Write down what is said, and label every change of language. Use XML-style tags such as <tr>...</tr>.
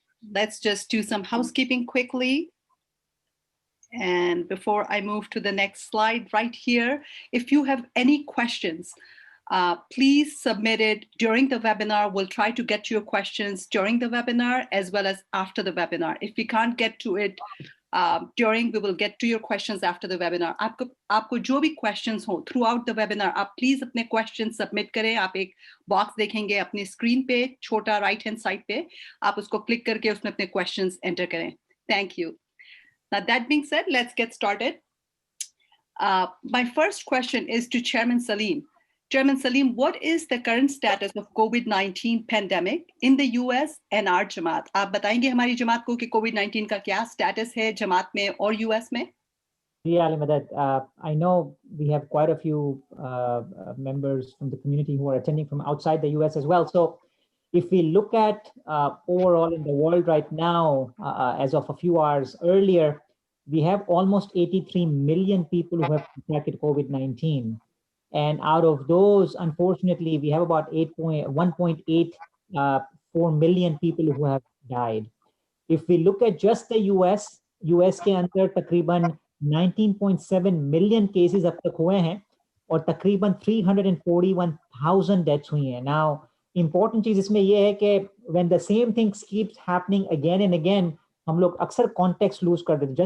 <en>Let's just do some housekeeping quickly. And before I move to the next slide right here, if you have any questions, please submit it during the webinar. We'll try to get to your questions during the webinar as well as after the webinar. If we can't get to it during, we will get to your questions after the webinar.</en> <hi>आपको जो भी questions हो</hi> <en>throughout the webinar,</en> <hi>आप please अपने questions submit करें. आप एक box देखेंगे अपनी screen पे, छोटा right hand side पे, आप उसको click करके उसमें अपने questions enter करें.</hi> <en>Thank you. Now that being said, let's get started. My first question is to Chairman Salim. Chairman Salim, what is the current status of COVID-19 pandemic in the US and our Jamaat?</en> <hi>आप बताएंगे हमारी जमात को कि COVID-19 का क्या status है जमात में और US में?</hi> <en>Yeah, Ali Madad, I know we have quite a few members from the community who are attending from outside the US as well. So if we look at overall in the world right now, as of a few hours earlier, we have almost 83 million people who have contracted COVID-19. And out of those, unfortunately, we have about 1.84 million people who have died. If we look at just the US</en> <hi>के अंदर तकरीबन 19.7 million cases अब तक हुए हैं और तकरीबन 341,000 deaths हुई हैं.</hi> <en>Now, important</en> <hi>चीज इसमें ये है कि</hi> <en>when the same things keeps happening again and again,</en> <hi>हम लोग अक्सर</hi> <en>context lose कर देते.</en>